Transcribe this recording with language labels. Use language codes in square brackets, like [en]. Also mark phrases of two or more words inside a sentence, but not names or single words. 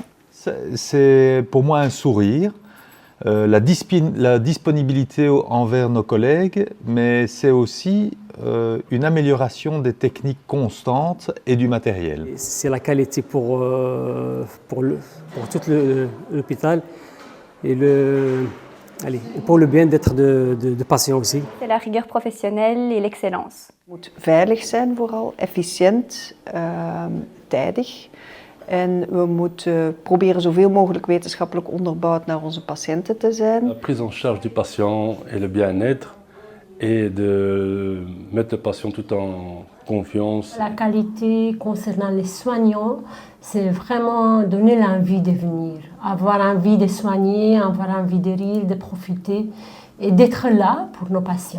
[fr] C'est pour moi un sourire, la disponibilité envers nos collègues, mais c'est aussi une amélioration des techniques constantes et du matériel. C'est la qualité pour tout l'hôpital et pour le bien-être de patients aussi. C'est la rigueur professionnelle et l'excellence. [nl] Het moet veilig zijn vooral, efficiënt, tijdig. En we moeten proberen zoveel mogelijk wetenschappelijk onderbouwd naar onze patiënten te zijn. [fr] La prise en charge du patient et le bien-être et de mettre le patient tout en confiance. La qualité concernant les soignants, c'est vraiment donner l'envie de venir, avoir envie de soigner, avoir envie de rire, de profiter et d'être là pour nos patients.